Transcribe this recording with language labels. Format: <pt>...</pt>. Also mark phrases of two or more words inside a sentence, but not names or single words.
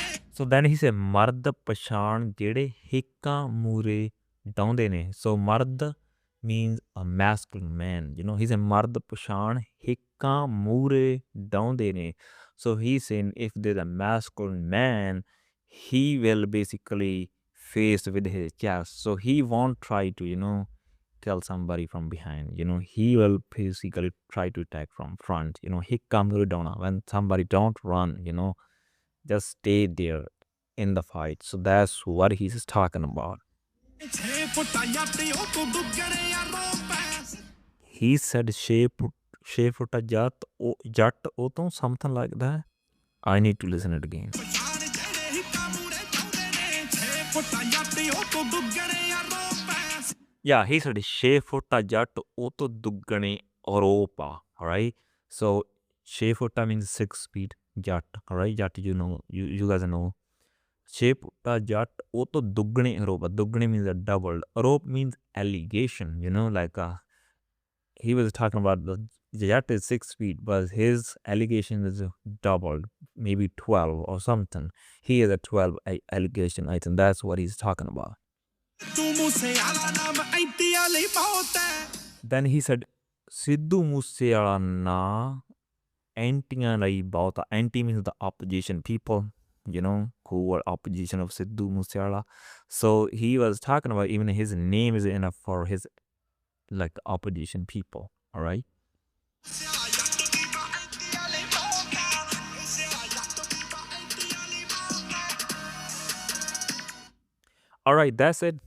<en>So then he said</en> <pa>ਮਰਦ ਪਛਾਣ ਜਿਹੜੇ ਹਿੱਕਾਂ ਮੂਰੇ ਡਾਉਂਦੇ ਨੇ.</pa> <en>So ਮਰਦ means a masculine man. You know, he said</en> <pa>ਮਰਦ ਪਛਾਣ ਹਿੱਕਾਂ ਮੂਰੇ ਡਾਉਂਦੇ ਨੇ.</pa> <en>So he's saying if there's a masculine man, he will basically face with his chest. So he won't try to, kill somebody from behind. He will basically try to attack from front.</en> <pa>ਹਿੱਕਾਂ ਮੂਰੇ ਡਾਉਣਾ.</pa> <en>When somebody don't run, just stay there in the fight. So that's what he's talking about. He said</en> <pa>ਛੇ ਫੁੱਟਾ ਜੱਟ ਉਹ ਤੋਂ</pa> <en>something like that. I need to listen it again. Yeah, he said</en> <pa>ਛੇ ਫੁੱਟਾ ਜੱਟ ਉਹ ਤੋਂ ਦੁੱਗਣੇ ਆਰੋਪ ਆ.</pa> <en>Alright, so</en> <pa>ਛੇ ਫੁੱਟਾ</pa> <en>means 6 feet. Jat, alright, jat, you guys know.</en> <pa>ਛੇ ਫੁੱਟਾ ਜੱਟ ਉਹ ਤੋਂ ਦੁੱਗਣੇ ਆਰੋਪ.</pa> <en>ਦੁੱਗਣੇ means a doubled. Arop means allegation, like he was talking about the jat is 6 feet, but his allegation is doubled, maybe 12 or something. He is a 12 allegation item. That's what he's talking about. Then he said Sidhu Moose na antiਆਂ</en> <pa>ਲਈ ਬਹੁਤ.</pa> <en>Anti means the opposition people, who were opposition of Sidhu Moose. So he was talking about even his name is enough for his opposition people. All right. All right, that's it.</en>